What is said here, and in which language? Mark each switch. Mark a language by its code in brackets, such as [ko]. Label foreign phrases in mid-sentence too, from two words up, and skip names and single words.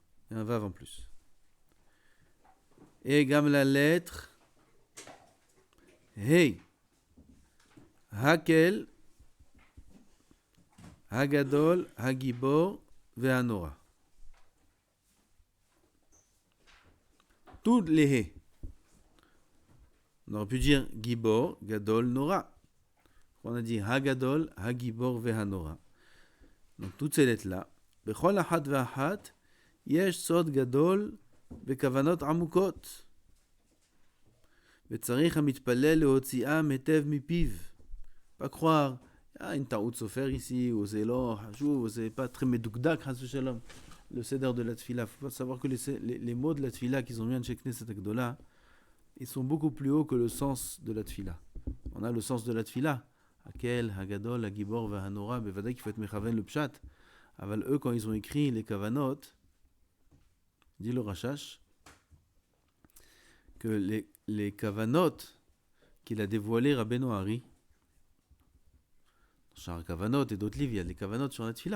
[fr] Il y a un Vav en plus. Et gam la lettre Hey, [he] האל הגדול הגבור והנורא. [fr] Toutes les He. On aurait pu dire [he] גבור גדול נורא. [fr] On a dit [he] הגדול הגבור והנורא. [fr] Donc toutes ces lettres-là. [he] בכל אחת ואחת יש סוד גדול בכוונות עמוקות. וצריך המתפלל להוציאם היטב מפיו. [fr] Pas croire, une [he] טעות סופר [fr] ici, ou c'est [he] לא חשוב, [fr] ou c'est pas très [he] מדוקדק, חס ושלום. [fr] Le seder de la tfila. Il faut savoir que les mots de la tfila qu'ils ont mis en Knesset Agdola, ils sont beaucoup plus hauts que le sens de la tfila. On a le sens de la tfila. [he] האל הגדול הגבור והנורא, [fr] bevadai qu'il faut être mechaven le pshat. Aval eux, quand ils ont écrit les kavanot, dit le Rashash, que les kavanot qu'il a dévoilé Rabbeinu Hari, Shar Kavanot et d'autres livres, il y a des kavanot sur la tfila.